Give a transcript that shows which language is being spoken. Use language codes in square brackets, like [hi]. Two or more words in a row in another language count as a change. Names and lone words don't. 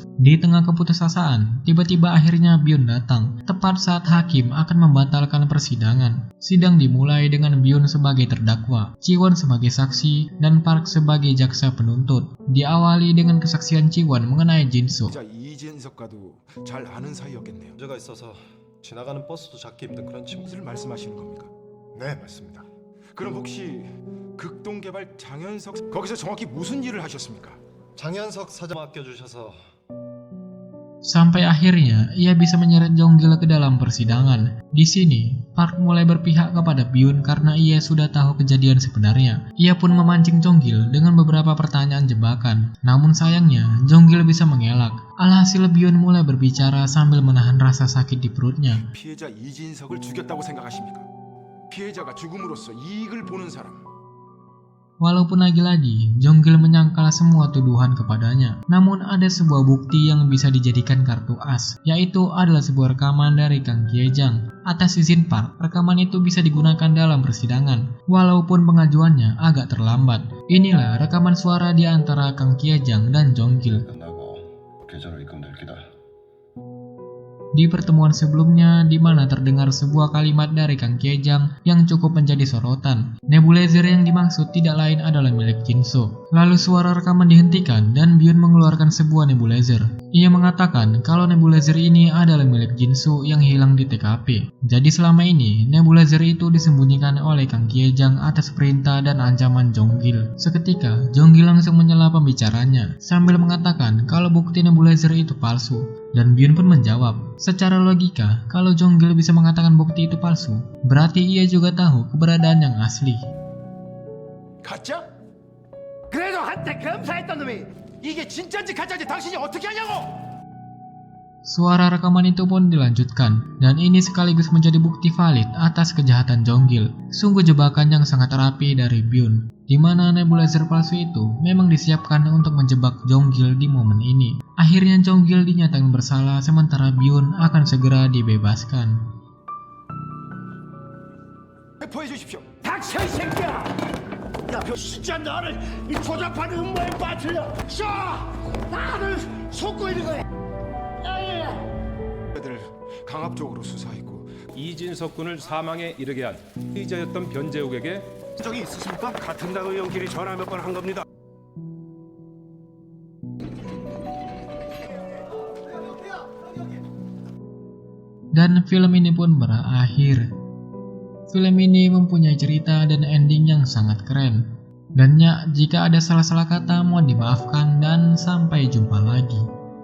[id] Di tengah keputusasaan, tiba-tiba akhirnya Byun datang, tepat saat hakim akan membatalkan persidangan. Sidang dimulai dengan Byun sebagai terdakwa, Ji-won sebagai saksi, dan Park sebagai jaksa penuntut. Diawali dengan kesaksian Ji-won mengenai Jin-suk. [ko] 자, 이진석과도 잘 아는 사이였겠네요. 문제가 있어서 지나가는 버스도 잡기 힘든 그런 친구. 무엇을 말씀하시는 겁니까? 네, 맞습니다. 그럼 혹시 극동개발 장현석 거기서 정확히 무슨 일을 하셨습니까? 장현석 사장 맡겨주셔서 [id] Sampai akhirnya ia bisa menyeret Jong-gil ke dalam persidangan. Di sini, Park mulai berpihak kepada Byun karena ia sudah tahu kejadian sebenarnya. Ia pun memancing Jong-gil dengan beberapa pertanyaan jebakan. Namun sayangnya, Jong-gil bisa mengelak. Alhasil Byun mulai berbicara sambil menahan rasa sakit di perutnya. [ko] 피해자 이진석을 죽였다고 생각하십니까? 피해자가 죽음으로써 이익을 보는 사람. [id] Walaupun lagi-lagi, Jong-gil menyangkal semua tuduhan kepadanya. Namun ada sebuah bukti yang bisa dijadikan kartu as, yaitu adalah sebuah rekaman dari Kang Kye-jang. Atas izin Park, rekaman itu bisa digunakan dalam persidangan, walaupun pengajuannya agak terlambat. Inilah rekaman suara di antara Kang Kye-jang dan Jong-gil. [ko] 끝나고 계좌로 입금될 기다. [id] Di pertemuan sebelumnya, di mana terdengar sebuah kalimat dari Kang Kye-jang yang cukup menjadi sorotan. Nebulizer yang dimaksud tidak lain adalah milik Jin-suk. Lalu suara rekaman dihentikan dan Byun mengeluarkan sebuah nebulizer. Ia mengatakan kalau nebulizer ini adalah milik Jin-suk yang hilang di TKP. Jadi selama ini, nebulizer itu disembunyikan oleh Kang Kye-jang atas perintah dan ancaman Jong-gil. Seketika, Jong-gil langsung menyela pembicaranya sambil mengatakan kalau bukti nebulizer itu palsu. Dan Byun pun menjawab, secara logika, kalau Jong-gil bisa mengatakan bukti itu palsu, berarti ia juga tahu keberadaan yang asli. [ko] 가짜? 그래도 한때 검사했던 놈이 이게 진짜인지 가짜인지 당신이 어떻게 하냐고! [id] Suara rekaman itu pun dilanjutkan, dan ini sekaligus menjadi bukti valid atas kejahatan Jong-gil. Sungguh jebakan yang sangat rapi dari Byun, di mana nebulizer palsu itu memang disiapkan untuk menjebak Jong-gil di momen ini. Akhirnya Jong-gil dinyatakan bersalah sementara Byun akan segera dibebaskan. [ko] 회포해 주십시오. 닥쳐 이 새끼야! 야, 진짜 너를 이 조잡한 음모에 빠뜨려! 쏴! 나를 속고 있는 거야! 애들 강압적으로 수사했고 이진석 군을 사망에 이르게 한 피의자였던 변재욱에게 적이 있으십니까? 같은 당 의원끼리 전화 몇 번 한 겁니다. [id] Dan film ini pun berakhir. Film ini mempunyai cerita dan ending yang sangat keren. Dan ya, jika ada salah-salah kata mohon dimaafkan dan sampai jumpa lagi.